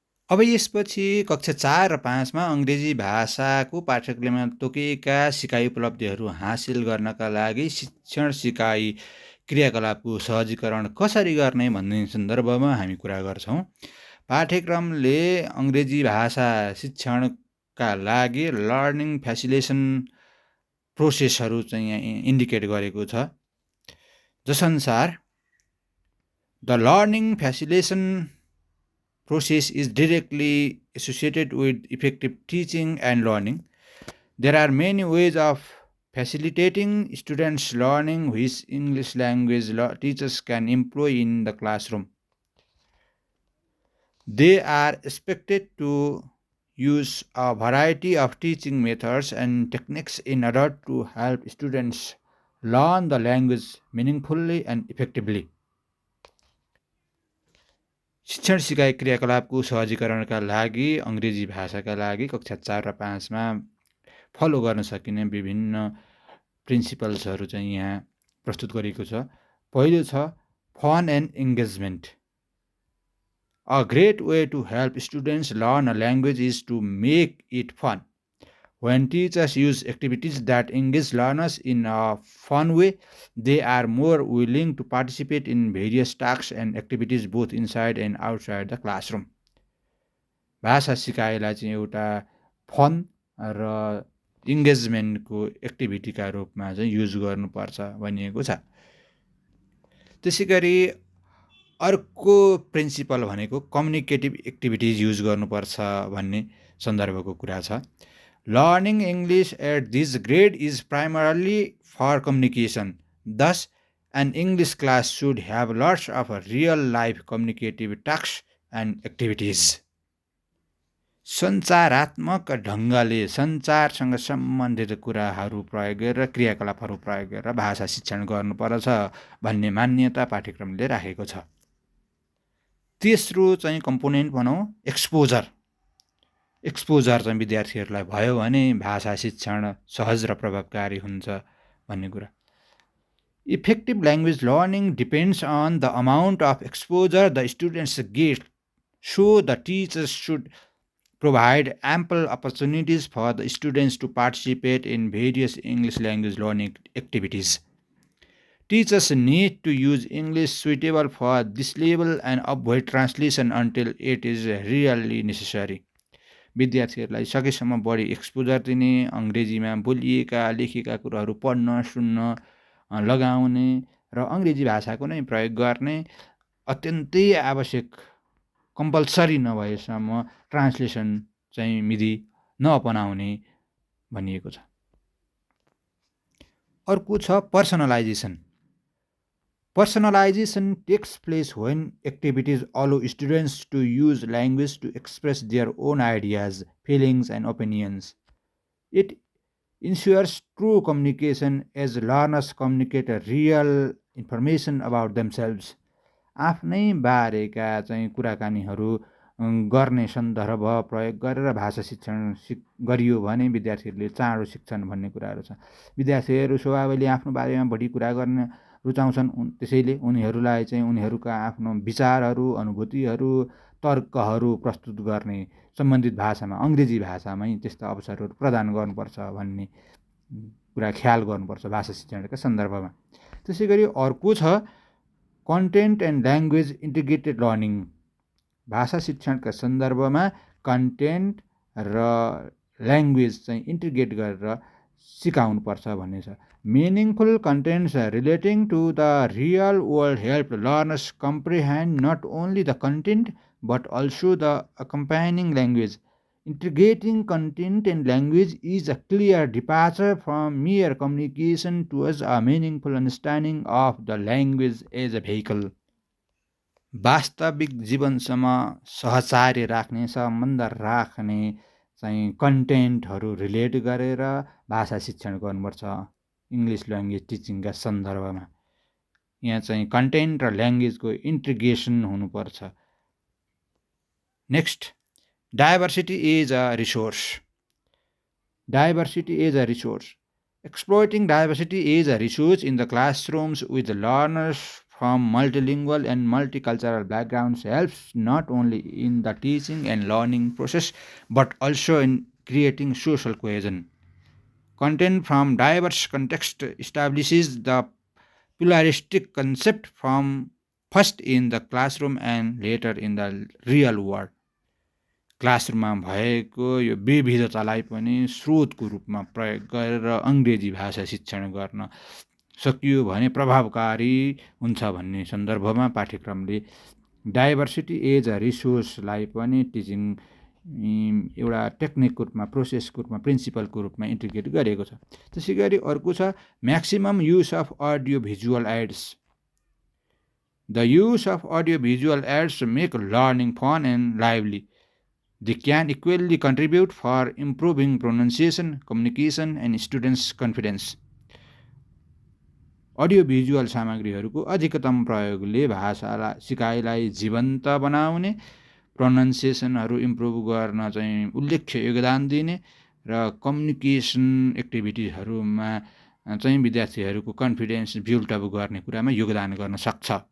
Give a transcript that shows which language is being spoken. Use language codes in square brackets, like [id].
[ne] अब यसपछि कक्षा 4 र 5 मा अङ्ग्रेजी भाषाको पाठ्यक्रममा तोकिएका सिकाइ उपलब्धिहरू हासिल गर्नका लागि शिक्षण सिकाइ क्रियाकलापको सहजीकरण कसरी गर्ने भन्ने सन्दर्भमा हामी कुरा गर्छौँ। पाठ्यक्रमले अङ्ग्रेजी भाषा शिक्षणका लागि लर्निङ फेसिलिटेसन प्रोसेसहरू चाहिँ यहाँ इन्डिकेट गरेको छ। [en] जसअनुसार the learning facilitation process is directly associated with effective teaching and learning. There are many ways of facilitating students' learning which English language teachers can employ in the classroom. They are expected to use a variety of teaching methods and techniques in order to help students learn the language meaningfully and effectively. [ne] शिक्षण सिकाइ क्रियाकलापको सहजीकरणका लागि अङ्ग्रेजी भाषाका लागि कक्षा 4 र 5 मा follow गर्न सकिने विभिन्न प्रिन्सिपल्सहरू चाहिँ यहाँ प्रस्तुत गरिएको छ। पहिलो छ fun and engagement. [en] A great way to help students learn a language is to make it fun. When teachers use activities that engage learners in a fun way, they are more willing to participate in various tasks and activities both inside and outside the classroom. [ne] भाषा सिकाइलाई चाहिँ एउटा fun र इङ्गेजमेन्टको एक्टिभिटीका रूपमा चाहिँ use गर्नुपर्छ भनिएको छ। त्यसै गरी अर्को प्रिन्सिपल भनेको कम्युनिकेटिभ एक्टिभिटिज युज गर्नुपर्छ भन्ने सन्दर्भको कुरा छ। [en] Learning English at this grade is primarily for communication. Thus, an English class should have lots of real-life communicative tasks and activities. [ne] सञ्चारात्मक ढङ्गले सञ्चारसँग सम्बन्धित कुराहरू प्रयोग गरेर क्रियाकलापहरू प्रयोग गरेर भाषा शिक्षण गर्नुपर्छ भन्ने मान्यता पाठ्यक्रमले राखेको छ। तेस्रो चाहिँ कम्पोनेन्ट भनौँ एक्सपोजर। एक्सपोजर चाहिँ विद्यार्थीहरूलाई भयो भने भाषा शिक्षण सहज र प्रभावकारी हुन्छ भन्ने कुरा। [en] Effective language learning depends on the amount of exposure the students get, so the teachers should provide ample opportunities for the students to participate in various English language learning activities. Teachers need to use English suitable for this level and avoid translation until it is really necessary. [ne] विद्यार्थीहरूलाई सकेसम्म बढी exposure दिने, अङ्ग्रेजीमा बोलिएका लेखिएका कुराहरू पढ्न सुन्न लगाउने र अङ्ग्रेजी भाषाको नै प्रयोग गर्ने, अत्यन्तै आवश्यक कम्पलसरी नभएसम्म ट्रान्सलेसन चाहिँ विधि नअपनाउने भनिएको छ। अर्को छ पर्सनलाइजेसन। [en] Personalization takes place when activities allow students to use language to express their own ideas, feelings, and opinions. It ensures true communication as learners communicate real information about themselves. [ne] आफ्नै बारेका चाहिँ कुराकानीहरू गर्ने सन्दर्भ प्रयोग गरेर भाषा शिक्षण गरियो भने विद्यार्थीहरूले चाँडो सिक्छन् भन्ने कुराहरू छ। विद्यार्थीहरू स्वभावले आफ्नो बारेमा बढी कुरा गर्न रुचाउँछन्। त्यसैले उनीहरूलाई चाहिँ उनीहरूका आफ्नो विचारहरू, अनुभूतिहरू, तर्कहरू प्रस्तुत गर्ने सम्बन्धित भाषामा, अङ्ग्रेजी भाषामै त्यस्ता अवसरहरू प्रदान गर्नुपर्छ भन्ने कुरा ख्याल गर्नुपर्छ भाषा शिक्षणका सन्दर्भमा। त्यसै गरी अर्को छ content and language integrated learning. भाषा शिक्षणका सन्दर्भमा कन्टेन्ट र ल्याङ्ग्वेज चाहिँ इन्टिग्रेट गरेर सिकाउनुपर्छ भन्ने छ। [en] Meaningful contents relating to the real world help learners comprehend not only the content but also the accompanying language. Integrating content and language is a clear departure from mere communication towards a meaningful understanding of the language as a vehicle. [ne] वास्तविक जीवनसँग सहचार्य राख्ने, सम्बन्ध राख्ने चाहिँ कन्टेन्टहरू relate गरेर भाषा शिक्षण गर्नुपर्छ इङ्ग्लिस ल्याङ्ग्वेज टिचिङका सन्दर्भमा। यहाँ चाहिँ कन्टेन्ट र ल्याङ्ग्वेजको इन्टिग्रेसन हुनुपर्छ। [en] Next, diversity is a resource. Diversity is a resource. Exploiting diversity is a resource in the classrooms with learners from multilingual and multicultural backgrounds helps not only in the teaching and learning process but also in creating social cohesion. Content from diverse contexts establishes the pluralistic concept from first in the classroom and later in the real world. [ne] क्लासरुममा भएको यो विविधतालाई पनि स्रोतको रूपमा प्रयोग गरेर अङ्ग्रेजी भाषा शिक्षण गर्न सकियो भने प्रभावकारी हुन्छ भन्ने सन्दर्भमा पाठ्यक्रमले डाइभर्सिटी एज अ रिसोर्सलाई पनि टिचिङ एउटा टेक्निकको रूपमा, प्रोसेसको रूपमा, प्रिन्सिपलको रूपमा इन्टिग्रेट गरेको छ। त्यसै गरी अर्को छ maximum use of audio visual AIDS. [en] The use of audio visual aids make learning fun and lively. They can equally contribute for improving pronunciation, communication, and students' confidence. [ne] Audio visual सामग्रीहरूको अधिकतम प्रयोगले भाषा सिकाइलाई जीवन्त बनाउने, प्रोनाउन्सिएसनहरू इम्प्रुभ गर्न चाहिँ उल्लेख्य योगदान दिने र कम्युनिकेसन एक्टिभिटिजहरूमा चाहिँ विद्यार्थीहरूको कन्फिडेन्स बिल्डअप गर्ने कुरामा योगदान गर्न सक्छ।